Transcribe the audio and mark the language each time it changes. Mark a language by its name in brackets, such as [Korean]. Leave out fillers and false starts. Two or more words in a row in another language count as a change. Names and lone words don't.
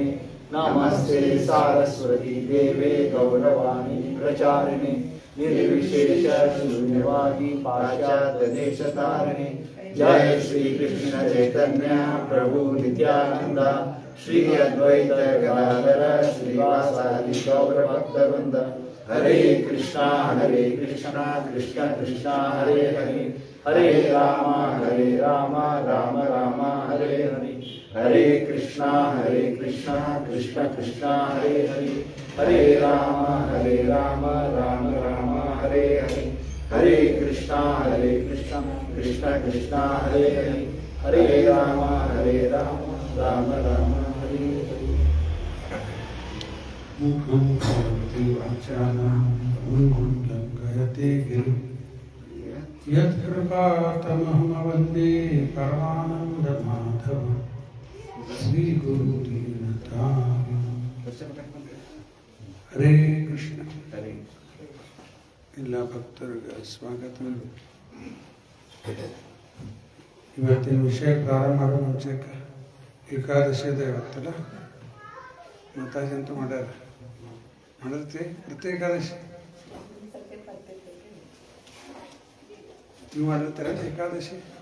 [Sanskrit] नमस्ते सारस्वती देवे गौरवाणी प्रचारिणे निर्विशेष शून्यवादी पाश्चात्यदेशतारिणे। जय श्री कृष्ण चैतन्य प्रभु नित्यानंद श्री अद्वैत गदाधर श्रीवासादि गौर भक्तवृंद। हरे कृष्णा कृष्ण कृष्ण हरे हरे हरे राम राम राम हरे हरे। हरे कृष्णा कृष्ण कृष्ण हरे हरे हरे राम राम राम हरे हरे। हरे कृष्णा कृष्ण कृष्ण हरे हरे हरे राम राम राम हरे हरे। मुखं करोति वाचालं मूकं लङ्घयते गिरिं यत्कृपातमहं वन्दे परमानन्दमाधवं श्रीगुरुदीनतारिणं। हरे कृष्ण। हरे [Kannada] ಎಲ್ಲ ಭಕ್ತರಿಗೆ ಸ್ವಾಗತ. ಇವತ್ತಿನ ವಿಷಯ ಪ್ರಾರಂಭ ಮಾಡೋ ಮುಂಚೆಕ್ಕೆ ಏಕಾದಶಿದ ಇವತ್ತಲ್ಲ ಮಾತಾಜಿ ಅಂತ ಮಾಡ್ಯಾರ. ಮಾಡಿರ್ತಿ ಪ್ರತಿ ಏಕಾದಶಿ ನೀವು ಮಾಡಿರ್ತೀರ ಏಕಾದಶಿ?